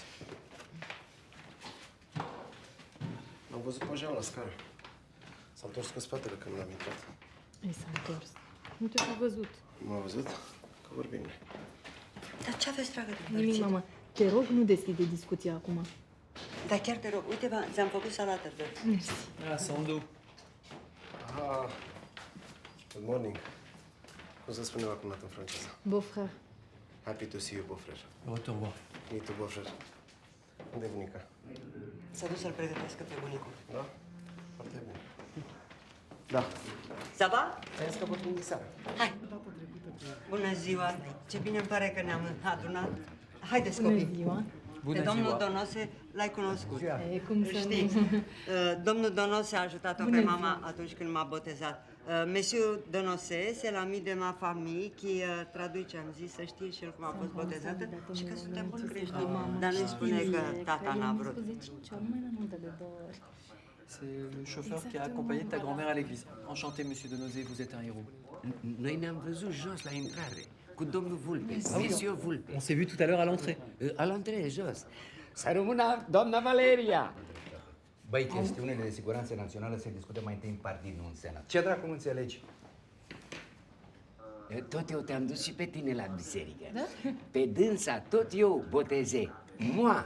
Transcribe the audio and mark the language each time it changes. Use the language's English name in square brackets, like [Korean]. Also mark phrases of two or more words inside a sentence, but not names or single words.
[Romanian] L-am văzut pe Jean la scară. S-a întors cu spatele când l-am intrat. Ei, s-a întors. Nu te-a văzut. M-a văzut? Că vorbim. Dar ce aveți, dragă, de Nimic, mamă. Te rog, nu deschide discuția acum. Dar chiar te rog, uite, ți-am făcut salată, vezi? Mersi. [French] Ah, sans doute. [English] Ah, good morning. [Romanian] Cum se spune vacunat în franceză? [French] Beau-frère. [English] Happy to see you, [French] beau-frère. Au revoir. [English] Me too, beau-frère. [Romanian] Unde e bunica? S-a dus să-l pregătească pe bunicul. Da? Foarte bine. Da. [French] Ça va? [Romanian] Ai scăpat din seara. Hai! Bună ziua! Ce bine îmi pare că ne-am adunat. Haideți, Bună copii! ziua! Pe domnul Donose l-ai cunoscut. E, cum să Știi? nu? Domnul Donose a ajutat-o Bună pe ziua. mama atunci când m-a botezat. [French] Monsieur Donose, c'est l'ami de ma famille, qui [Romanian] traduce, am zis, să știe și el cum a fost botezată și că suntem buni creștini. Dar nu spune că tata n-a vrut. [French] C'est le chauffeur qui a accompagné ta grand-mère à l'église. Enchanté, monsieur de Nozay, vous êtes un héros. [Romanian] Noi ne-am văzut jos la intrare, cu domnul Vulpe, [French] Monsieur Vulpe. On s'est vu tout à l'heure à l'entrée. À l'entrée, [Romanian] jos. Să rămână doamna Valeria! Băi, chestiunile de siguranță națională se discută mai întâi în partid, nu în senat. Ce dracu nu înțelegi? Tot eu te-am dus și pe tine la biserică. Da? Pe dânsa tot eu boteze. Moa!